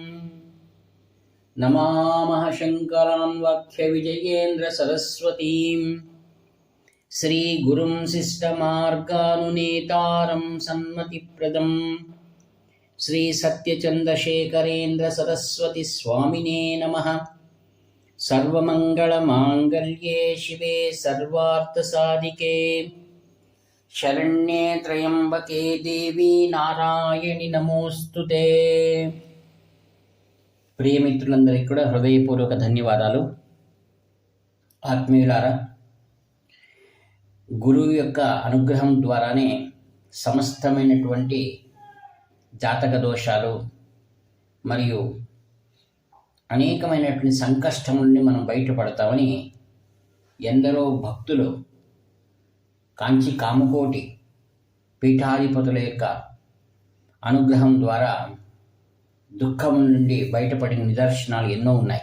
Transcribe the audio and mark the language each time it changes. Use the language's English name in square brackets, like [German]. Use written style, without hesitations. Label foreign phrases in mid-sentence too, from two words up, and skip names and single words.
[Sanskrit] नमामः शङ्करां वाक्यविजयेन्द्रसरस्वतीं श्रीगुरुं शिष्टमार्गानुनेतारं सन्मतिप्रदं श्रीसत्यचन्द्रशेखरेन्द्रसरस्वतीस्वामिने नमः। सर्वमङ्गलमाङ्गल्ये शिवे सर्वार्थसाधिके शरण्ये त्र्यम्बके देवी नारायणि नमोस्तुते। [Telugu] ప్రియమిత్రులందరికీ కూడా హృదయపూర్వక ధన్యవాదాలు. ఆత్మీయులారా, గురువు యొక్క అనుగ్రహం ద్వారానే సమస్తమైనటువంటి జాతక దోషాలు మరియు అనేకమైనటువంటి సంకష్టం నుండి మనం బయటపడతామని ఎందరో భక్తులు కాంచి కామకోటి పీఠాధిపతుల యొక్క అనుగ్రహం ద్వారా దుఃఖం నుండి బయటపడిన నిదర్శనాలు ఎన్నో ఉన్నాయి.